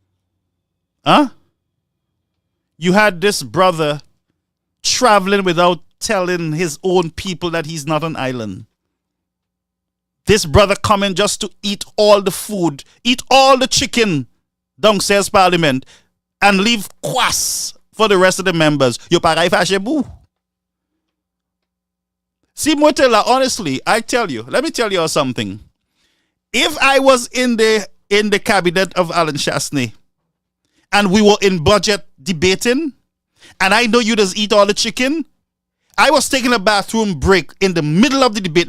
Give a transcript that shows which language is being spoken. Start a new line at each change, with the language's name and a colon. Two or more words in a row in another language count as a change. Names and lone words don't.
English: You had this brother traveling without telling his own people that he's not an island. This brother coming just to eat all the food, eat all the chicken downstairs Parliament, and leave kwas for the rest of the members.
Saint Lucian Creole French: Yo paray fache bou.
English: See, Motela, honestly, I tell you, let me tell you something. If I was in the cabinet of Alan Shastney and we were in budget debating, and I know you just eat all the chicken, I was taking a bathroom break in the middle of the debate.